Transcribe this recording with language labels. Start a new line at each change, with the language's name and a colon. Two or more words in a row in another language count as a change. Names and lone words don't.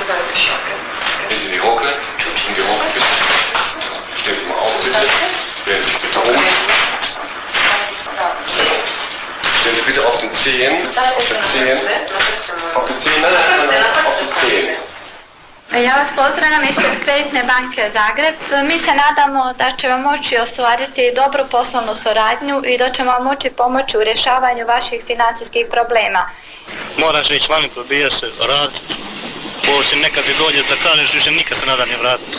German: Gehen Sie in die Hocke. In die Hocke bitte. Stehen Sie mal auf bitte. Drehen Sie sich bitte um. Stehen Sie bitte auf den Zehen. Auf den Zehen. Auf den Zehen. Auf den Zehen.
Croatian: Ja vas pozdravljam ispred Kreditne banke Zagreb. Mi se nadamo da će vam moći ostvariti dobru poslovnu suradnju i da će vam moći pomoći u rješavanju vaših financijskih problema. Moraš ići vani, probijaš se, raditi. Poslije nekad ti dođe da kažeš više nikad se nada ne vratiti.